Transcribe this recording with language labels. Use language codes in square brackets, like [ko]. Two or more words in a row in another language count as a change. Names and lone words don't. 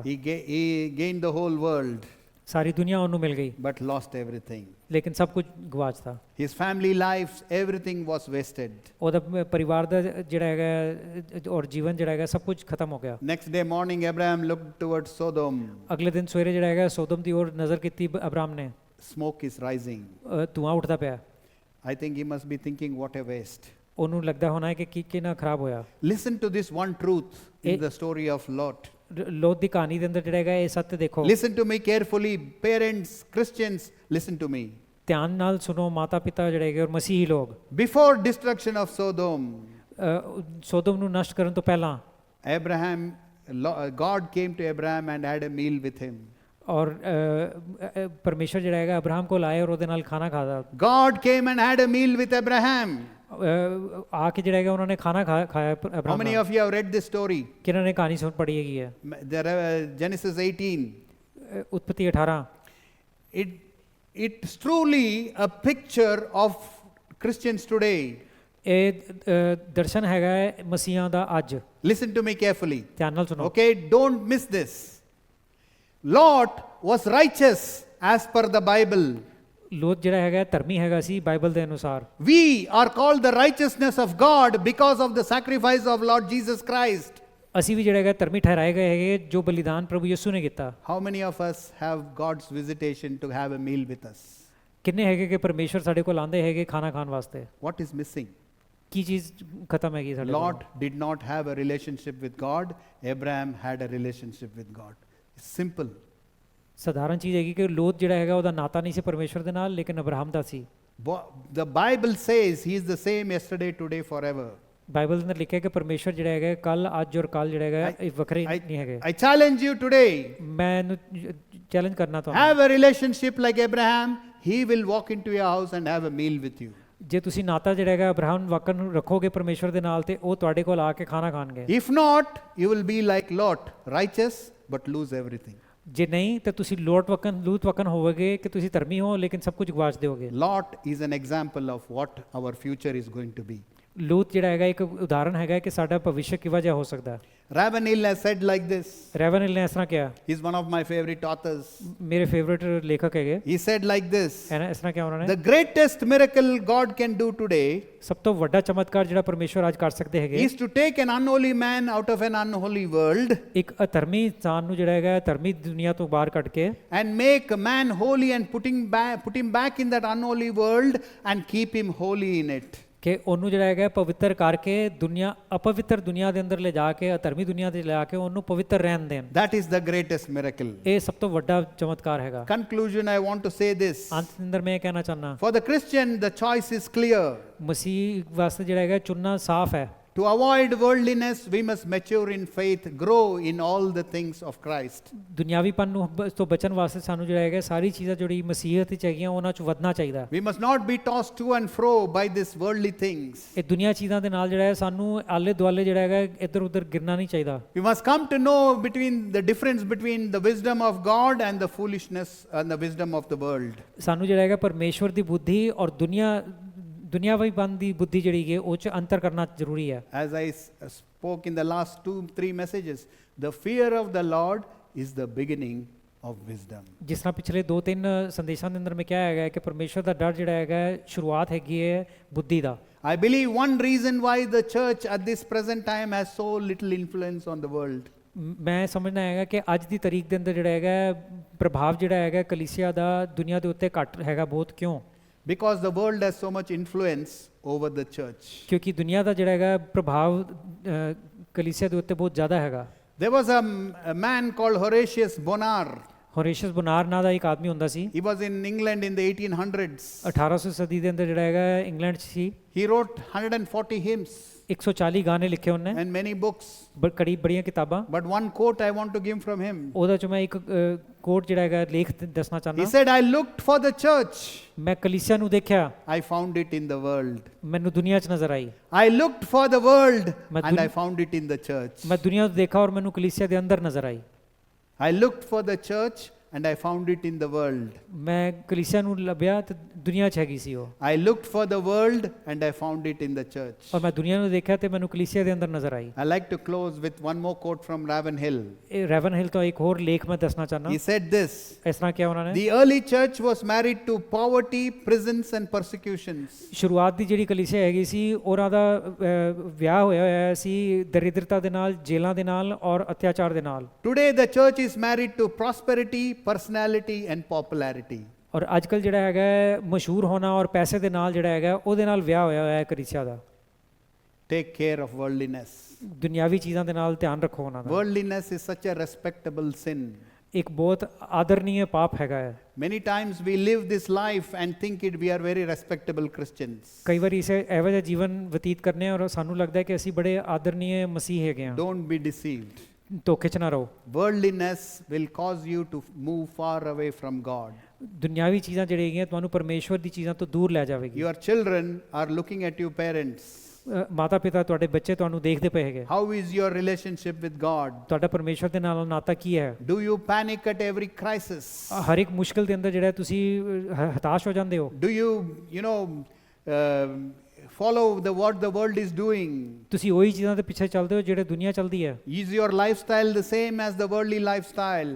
[en] He gained the whole world [pa] ਸਾਰੀ ਦੁਨੀਆ ਉਹਨੂੰ ਮਿਲ ਗਈ [en] but lost everything. [pa] ਲੇਕਿਨ ਸਭ ਕੁਝ ਗਵਾਚਤਾ। [en] His family lives, everything was wasted. [pa] ਉਹਦਾ ਪਰਿਵਾਰ ਦਾ ਜਿਹੜਾ ਹੈਗਾ ਔਰ ਜੀਵਨ ਜਿਹੜਾ ਹੈਗਾ ਸਭ ਕੁਝ ਖਤਮ ਹੋ ਗਿਆ। [en] Next day morning, Abraham looked towards Sodom. [pa] ਅਗਲੇ ਦਿਨ ਸਵੇਰੇ ਜਿਹੜਾ ਹੈਗਾ ਸੋਦਮ ਦੀ ਔਰ ਨਜ਼ਰ ਕੀਤੀ ਅਬਰਾਮ ਨੇ। [en] Smoke is rising. [pa] ਧੂਆਂ ਉੱਠਦਾ ਪਿਆ। [en] I think he must be thinking, what a waste. [pa] ਉਹਨੂੰ ਲੱਗਦਾ ਹੋਣਾ ਹੈ ਕਿ ਕੀ ਕਿੰਨਾ ਖਰਾਬ ਹੋਇਆ। [en] Listen to this one truth in the story of Lot. [pa] ਲੋਤ ਦੀ ਕਹਾਣੀ ਦੇ ਅੰਦਰ ਜਿਹੜਾ ਹੈਗਾ ਇਹ ਸੱਤ ਦੇਖੋ। [en] Listen to me carefully, parents, Christians, listen to me. [pa] ਧਿਆਨ ਨਾਲ ਸੁਣੋ ਮਾਤਾ ਪਿਤਾ ਜਿਹੜੇ ਹੈਗੇ ਔਰ ਮਸੀਹੀ ਲੋਕ। [en] Before destruction of Sodom, [pa] ਸੋਦਮ ਨੂੰ ਨਸ਼ਟ ਕਰਨ ਤੋਂ ਪਹਿਲਾਂ [en] God came to Abraham and had a meal with him. [pa] ਔਰ ਪਰਮੇਸ਼ਰ ਜਿਹੜਾ ਹੈਗਾ ਅਬਰਾਹਮ ਕੋਲ ਆਏ ਔਰ ਉਹਦੇ ਨਾਲ ਖਾਣਾ ਖਾਦਾ। [en] God came and had a meal with Abraham. [pa] ਆ ਕੇ ਜਿਹੜਾ ਹੈਗਾ ਉਹਨਾਂ ਨੇ ਖਾਣਾ ਖਾਇਆ [en] How [pa] ਅਬਰਾਹਮ [en] many [pa] ਨਾਲ। [en] of you have read this story? [pa] ਕਿਹਨਾਂ ਨੇ ਕਹਾਣੀ ਸੁਣ ਪੜ੍ਹੀ ਹੈਗੀ ਹੈ? [en] Genesis 18. [pa] ਉਤਪਤੀ 18। [en] It's truly a picture of Christians today. [pa] ਇਹ ਦਰਸ਼ਨ ਹੈਗਾ ਮਸੀਹਾਂ ਦਾ ਅੱਜ। [en] Listen to me carefully. [pa] ਧਿਆਨ ਨਾਲ ਸੁਣੋ। [en] Okay, don't miss this. Lot was righteous as per the Bible. [pa] ਲੋਤ ਜਿਹੜਾ ਹੈਗਾ ਧਰਮੀ ਹੈਗਾ ਸੀ ਬਾਈਬਲ ਦੇ ਅਨੁਸਾਰ। [en] We are called the righteousness of God because of the sacrifice of Lord Jesus Christ. [pa] ਅਸੀਂ ਵੀ ਜਿਹੜਾ ਹੈਗਾ ਧਰਮੀ ਠਹਿਰਾਏ ਗਏ ਹੈਗੇ ਜੋ ਬਲੀਦਾਨ ਪ੍ਰਭੂ ਯਿਸੂ ਨੇ ਕੀਤਾ। [en] How many of us have God's visitation to have a meal with us? [pa] ਕਿੰਨੇ ਹੈਗੇ ਕਿ ਪਰਮੇਸ਼ਰ ਸਾਡੇ ਕੋਲ ਆਂਦੇ ਹੈਗੇ ਖਾਣਾ ਖਾਣ ਵਾਸਤੇ? [en] What is missing? [pa] ਕੀ ਚੀਜ਼ ਖਤਮ ਹੈਗੀ ਸਾਡੇ ਕੋਲ? [en] Lot did not have a relationship with God. Abraham had a relationship with God. It's simple. [pa] ਸਧਾਰਨ ਚੀਜ਼ ਹੈਗੀ ਕਿ ਲੋਤ ਜਿਹੜਾ ਹੈਗਾ ਉਹਦਾ ਨਾਤਾ ਨਹੀਂ ਸੀ ਪਰਮੇਸ਼ਰ ਦੇ ਨਾਲ ਲੇਕਿਨ ਅਬਰਾਹਮ ਦਾ ਸੀ। [en] The Bible says he is the same yesterday, today, forever. [pa] ਬਾਈਬਲ ਦੇ ਅੰਦਰ ਲਿਖਿਆ ਕਿ ਪਰਮੇਸ਼ਰ ਜਿਹੜਾ ਹੈਗਾ ਕੱਲ ਅੱਜ ਔਰ ਕੱਲ ਜਿਹੜਾ ਹੈਗਾ ਇਹ ਵੱਖਰੇ ਨਹੀਂ ਹੈਗੇ। [en] I challenge you today. [pa] ਮੈਂ ਇਹਨੂੰ ਚੈਲੰਜ ਕਰਨਾ ਤੁਹਾਨੂੰ। [en] Have a relationship like Abraham. He will walk into your house and have a meal with you. [pa] ਜੇ ਤੁਸੀਂ ਨਾਤਾ ਜਿਹੜਾ ਹੈਗਾ ਅਬਰਾਹਮ ਵਾਕਨ ਨੂੰ ਰੱਖੋਗੇ ਪਰਮੇਸ਼ਰ ਦੇ ਨਾਲ ਤੇ ਉਹ ਤੁਹਾਡੇ ਕੋਲ ਆ ਕੇ ਖਾਣਾ ਖਾਣਗੇ। [en] If not, you will be like Lot, righteous but lose everything. [pa] ਜੇ ਨਹੀਂ ਤਾਂ ਤੁਸੀਂ ਲੂਤ ਵਕਨ ਹੋਵੋਗੇ ਕਿ ਤੁਸੀਂ ਧਰਮੀ ਹੋ ਲੇਕਿਨ ਸਭ ਕੁਝ ਗਵਾਚ ਦਿਓਗੇ। [en] Lot is an example of what our future is going to be. [pa] ਲੂਤ ਜਿਹੜਾ ਹੈਗਾ ਇੱਕ ਉਦਾਹਰਣ ਹੈਗਾ ਕਿ ਸਾਡਾ ਭਵਿੱਖ ਕਿਵੇਂ ਜਿਹਾ ਹੋ ਸਕਦਾ ਹੈ। [en] Ravenhill has said like this. [pa] ਰੈਵਨਿਲ ਨੇ ਇਸ ਤਰ੍ਹਾਂ ਕਿਹਾ, [en] He's one of my favorite authors. [pa] ਮੇਰੇ ਫੇਵਰਿਟ ਲੇਖਕ ਹੈਗੇ, [en] He said like this. [pa] ਹੈ ਨਾ, ਇਸ ਤਰ੍ਹਾਂ ਕਿਹਾ ਉਹਨਾਂ ਨੇ, [en] The greatest miracle God can do today [pa] ਸਭ ਤੋਂ ਵੱਡਾ ਚਮਤਕਾਰ ਜਿਹੜਾ ਪਰਮੇਸ਼ਵਰ ਅੱਜ ਕਰ ਸਕਦੇ ਹੈਗੇ [en] is to take an unholy man out of an unholy world [pa] ਇੱਕ ਅਧਰਮੀ ਇਨਸਾਨ ਨੂੰ ਜਿਹੜਾ ਹੈਗਾ ਧਰਮੀ ਦੁਨੀਆ ਤੋਂ ਬਾਹਰ ਕੱਢ ਕੇ [en] and make a man holy and put him back in that unholy world and keep him holy in it. [pa] ਕਿ ਉਹਨੂੰ ਜਿਹੜਾ ਹੈਗਾ ਪਵਿੱਤਰ ਕਰਕੇ ਦੁਨੀਆ ਅਪਵਿੱਤਰ ਦੁਨੀਆ ਦੇ ਅੰਦਰ ਲੈ ਜਾ ਕੇ ਅਧਰਮੀ ਦੁਨੀਆ ਤੇ ਲਿਆ ਕੇ ਉਹਨੂੰ ਪਵਿੱਤਰ ਰਹਿਣ ਦੇਣ। [en] That is the greatest miracle. [pa] ਇਹ ਸਭ ਤੋਂ ਵੱਡਾ ਚਮਤਕਾਰ ਹੈਗਾ। [en] Conclusion, I want to say this. [pa] ਅੰਤ ਦੇ ਅੰਦਰ ਮੈਂ ਇਹ ਕਹਿਣਾ ਚਾਹੁੰਦਾ, [en] For the Christian, the choice is clear. [pa] ਮਸੀਹ ਵਾਸਤੇ ਜਿਹੜਾ ਹੈਗਾ ਚੁਣਨਾ ਸਾਫ਼ ਹੈ। [en] To avoid worldliness, we must mature in faith, grow in all the things of Christ. [pa] ਦੁਨਿਆਵੀਪਨ ਨੂੰ ਤੋਂ ਬਚਣ ਵਾਸਤੇ ਸਾਨੂੰ ਜਿਹੜਾ ਹੈਗਾ ਸਾਰੀ ਚੀਜ਼ਾਂ ਜਿਹੜੀ ਮਸੀਹਤ ਵਿੱਚ ਹੈਗੀਆਂ ਉਹਨਾਂ 'ਚ ਵਧਣਾ ਚਾਹੀਦਾ। [en] We must not be tossed to and fro by these worldly things. [pa] ਇਹ ਦੁਨੀਆ ਚੀਜ਼ਾਂ ਦੇ ਨਾਲ ਜਿਹੜਾ ਹੈ ਸਾਨੂੰ ਆਲੇ ਦੁਆਲੇ ਜਿਹੜਾ ਹੈਗਾ ਇੱਧਰ ਉੱਧਰ ਗਿਰਨਾ ਨਹੀਂ ਚਾਹੀਦਾ। [en] We must come to know the difference between the wisdom of God and the foolishness and the wisdom of the world. [pa] ਸਾਨੂੰ ਜਿਹੜਾ ਹੈਗਾ ਪਰਮੇਸ਼ਵਰ ਦੀ ਬੁੱਧੀ ਔਰ ਦੁਨਿਆਵੀਪਨ ਦੀ ਬੁੱਧੀ ਜਿਹੜੀ ਹੈ ਉਹ 'ਚ ਅੰਤਰ ਕਰਨਾ ਜ਼ਰੂਰੀ ਹੈ। [en] As I spoke in the last 2-3 messages, the fear of the Lord is the beginning of wisdom. [pa] ਜਿਸ ਤਰ੍ਹਾਂ ਪਿਛਲੇ 2-3 ਸੰਦੇਸ਼ਾਂ ਦੇ ਅੰਦਰ ਮੈਂ ਕਿਹਾ ਹੈਗਾ ਕਿ ਪਰਮੇਸ਼ਵਰ ਦਾ ਡਰ ਜਿਹੜਾ ਹੈਗਾ ਸ਼ੁਰੂਆਤ ਹੈਗੀ ਹੈ ਬੁੱਧੀ ਦਾ। [en] I believe one reason why the church at this present time has so little influence on the world [pa] ਮੈਂ ਸਮਝਦਾ ਹੈਗਾ ਕਿ ਅੱਜ ਦੀ ਤਾਰੀਖ ਦੇ ਅੰਦਰ ਜਿਹੜਾ ਹੈਗਾ ਪ੍ਰਭਾਵ ਜਿਹੜਾ ਹੈਗਾ ਕਲੀਸਿਆ ਦਾ ਦੁਨੀਆ ਦੇ ਉੱਤੇ ਘੱਟ ਹੈਗਾ ਬਹੁਤ। ਕਿਉਂ? [en] because the world has so much influence over the church. [pa] ਕਿਉਂਕਿ ਦੁਨੀਆ ਦਾ ਜਿਹੜਾ ਹੈਗਾ ਪ੍ਰਭਾਵ ਕਲੀਸਿਆ ਦੇ ਉੱਤੇ ਬਹੁਤ ਜ਼ਿਆਦਾ ਹੈਗਾ। [en] There was a man called Horatius Bonar. [pa] ਹੋਰੇਸ਼ੀਅਸ ਬੋਨਾਰ ਨਾਂ ਦਾ ਇੱਕ ਆਦਮੀ ਹੁੰਦਾ ਸੀ। [en] He was in England in the 1800s. [pa] 1800 ਸਦੀ ਦੇ ਅੰਦਰ ਜਿਹੜਾ ਹੈਗਾ ਇੰਗਲੈਂਡ 'ਚ ਸੀ। [en] He wrote 140 hymns [pa] 140 ਗਾਣੇ ਲਿਖੇ ਉਹਨੇ [en] and many books. [pa] ਬੜੀਆਂ ਕਿਤਾਬਾਂ। [en] But one quote I want to give from him. [pa] ਉਹਦਾ 'ਚੋਂ ਮੈਂ ਇੱਕ ਕੋਟ ਜਿਹੜਾ ਹੈਗਾ ਲੇਖ ਦੱਸਣਾ [en] He [pa] ਚਾਹੁੰਦਾ। [en] said, I looked for the church. [pa] ਮੈਂ ਕਲੀਸਿਆ ਨੂੰ ਦੇਖਿਆ, [en] I found it in the world. [pa] ਮੈਨੂੰ ਦੁਨੀਆ 'ਚ ਨਜ਼ਰ ਆਈ। [en] I looked for the world [pa] ਮੈਂ [en] and I found it in the church. [pa] ਮੈਂ ਦੁਨੀਆ ਨੂੰ ਦੇਖਾ ਔਰ ਮੈਨੂੰ ਕਲੀਸਿਆ ਦੇ ਅੰਦਰ ਨਜ਼ਰ ਆਈ। [en] I looked for the church and I found it in the world. [pa] ਮੈਂ ਕਲੀਸਿਆ ਨੂੰ ਲੱਭਿਆ ਤੇ ਦੁਨੀਆ 'ਚ ਹੈਗੀ ਸੀ ਉਹ। [en] I looked for the world and I found it in the church. [pa] ਔਰ ਮੈਂ ਦੁਨੀਆ ਨੂੰ ਦੇਖਿਆ ਤੇ ਮੈਨੂੰ ਕਲੀਸਿਆ ਦੇ ਅੰਦਰ ਨਜ਼ਰ ਆਈ। [en] I like to close with one more quote from Ravenhill. [pa] ਇਹ ਰੈਵਨਹਿਲ ਤੋਂ ਇੱਕ ਹੋਰ ਲੇਖ ਮੈਂ ਦੱਸਣਾ ਚਾਹੁੰਦਾ। [en] He said this. [pa] ਇਸ ਤਰ੍ਹਾਂ ਕਿਹਾ ਉਹਨਾਂ ਨੇ, [en] The early church was married to poverty, prisons and persecutions. [pa] ਸ਼ੁਰੂਆਤ ਦੀ ਜਿਹੜੀ ਕਲੀਸਿਆ ਹੈਗੀ ਸੀ ਉਹਨਾਂ ਦਾ ਵਿਆਹ ਹੋਇਆ ਸੀ ਦਰਿਦਰਤਾ ਦੇ ਨਾਲ, ਜੇਲਾਂ ਦੇ ਨਾਲ ਔਰ ਅਤਿਆਚਾਰ ਦੇ ਨਾਲ। [en] Today the church is married to prosperity, personality and popularity. [pa] ਔਰ ਅੱਜ ਕੱਲ੍ਹ ਜਿਹੜਾ ਹੈਗਾ ਮਸ਼ਹੂਰ ਹੋਣਾ ਔਰ ਪੈਸੇ ਦੇ ਨਾਲ ਜਿਹੜਾ ਹੈਗਾ ਉਹਦੇ ਨਾਲ ਵਿਆਹ ਹੋਇਆ ਹੈ ਕਲੀਸਿਆ ਦਾ। [en] Take care of worldliness. [pa] ਦੁਨਿਆਵੀ ਚੀਜ਼ਾਂ ਦੇ ਨਾਲ ਧਿਆਨ ਰੱਖੋ ਉਹਨਾਂ ਦਾ। [en] Worldliness is such a respectable sin. [pa] ਇੱਕ ਬਹੁਤ ਆਦਰਨੀय ਪਾਪ ਹੈਗਾ ਹੈ। [en] Many times we live this life and think we are very respectable Christians. [pa] ਕਈ ਵਾਰੀ ਇਹੋ ਜਿਹਾ ਜੀਵਨ ਬਤੀਤ ਕਰਨੇ ਔਰ ਸਾਨੂੰ ਲੱਗਦਾ ਹੈ ਕਿ ਅਸੀਂ ਬੜੇ ਆਦਰਨੀय ਮਸੀਹ ਹੈਗੇ ਹਾਂ। [en] Don't be deceived. [pa] ਧੋਖੇ 'ਚ ਨਾ ਰਹੋ। [en] Worldliness will cause you to move far away from God. [pa] ਦੁਨਿਆਵੀ ਚੀਜ਼ਾਂ ਜਿਹੜੀਆਂ ਹੈਗੀਆਂ ਤੁਹਾਨੂੰ ਪਰਮੇਸ਼ਵਰ ਦੀ ਚੀਜ਼ਾਂ ਤੋਂ ਦੂਰ ਲੈ ਜਾਵੇਗੀ। [en] Your children are looking at you parents. [pa] ਮਾਤਾ ਪਿਤਾ ਤੁਹਾਡੇ ਬੱਚੇ ਤੁਹਾਨੂੰ ਦੇਖਦੇ ਪਏ ਹੈਗੇ। [en] How is your relationship with God? [pa] ਤੁਹਾਡਾ ਪਰਮੇਸ਼ਵਰ ਦੇ ਨਾਲ ਨਾਤਾ ਕੀ ਹੈ? [en] Do you panic at every crisis? [pa] ਹਰ ਇੱਕ ਮੁਸ਼ਕਿਲ ਦੇ ਅੰਦਰ ਜਿਹੜਾ ਤੁਸੀਂ ਹਤਾਸ਼ ਹੋ ਜਾਂਦੇ ਹੋ? [en] Do you follow what the world is doing? [pa] ਤੁਸੀਂ ਉਹੀ ਚੀਜ਼ਾਂ ਦੇ ਪਿੱਛੇ ਚੱਲਦੇ ਹੋ ਜਿਹੜੇ ਦੁਨੀਆ ਚੱਲਦੀ ਹੈ? [en] Is your lifestyle the same as the worldly lifestyle?